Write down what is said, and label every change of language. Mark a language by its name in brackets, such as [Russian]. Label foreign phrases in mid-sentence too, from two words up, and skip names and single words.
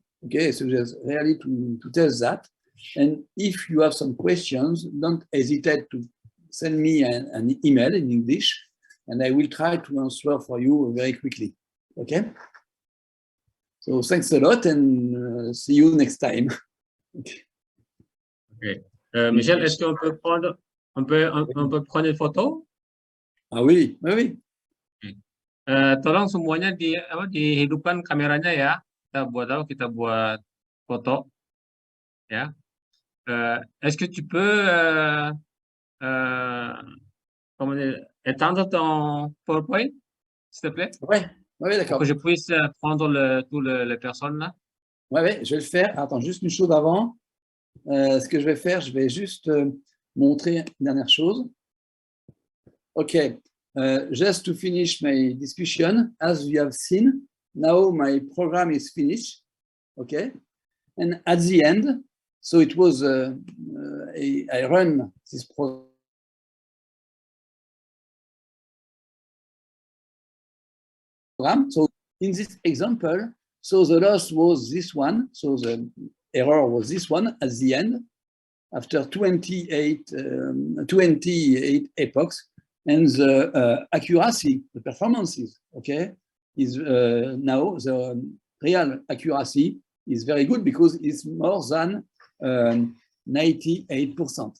[English] Okay, I suggest really to test that. And if you have some questions, don't hesitate to send me an email in English, and I will try to answer for you very quickly. Okay? So thanks a lot, and see you next time. Ok. [French] Michel, est-ce qu'on peut prendre, on peut prendre une photo? Ah oui. [Indonesian] Tolong semuanya dihidupkan kameranya ya. Kita buat foto ya. [French] Est-ce que tu peux comment dire, étendre ton PowerPoint, s'il te plaît? Ouais, d'accord. Pour que je puisse prendre toutes les personnes là. Ouais, je vais le faire. Attends, juste une chose avant. Ce que je vais faire, je vais juste montrer une dernière chose. [English] Okay, just to finish my discussion, as you have seen, now my program is finished. Okay, and at the end, so it was I run this program. So in this example, so the loss was this one, so the error was this one at the end after 28 epochs, and the accuracy, the performances, okay, is now the real accuracy is very good because it's more than 98%.